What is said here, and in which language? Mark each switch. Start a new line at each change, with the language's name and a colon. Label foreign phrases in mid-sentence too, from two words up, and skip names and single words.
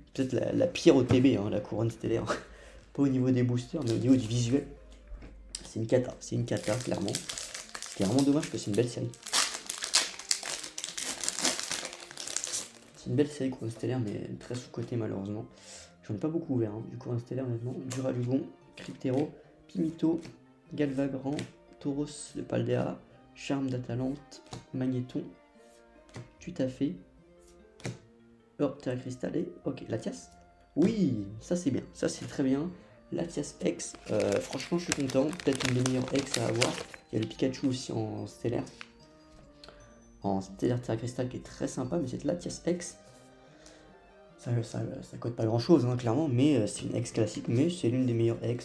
French: Peut-être la pire OTB, hein, la Couronne Stellaire. Pas au niveau des boosters, mais au niveau du visuel. C'est une cata, clairement. C'est vraiment dommage parce que c'est une belle série. C'est une belle série Couronne Stellaire, mais très sous-cotée malheureusement. J'en ai pas beaucoup ouvert, hein, du Couronne Stellaire honnêtement. Duralugon, Cryptero, Pimito, Galvagran, Tauros de Paldea, Charme d'Atalante, Magnéton, tout à fait. Orbe Terra Cristal et ok, Latias. Oui, ça c'est bien, ça c'est très bien. Latias X, franchement je suis content, peut-être une des meilleures X à avoir. Il y a le Pikachu aussi en stellaire. En stellaire Terra Cristal qui est très sympa, mais cette Latias X, ça coûte pas grand chose, hein, clairement, mais c'est une X classique, mais c'est l'une des meilleures X.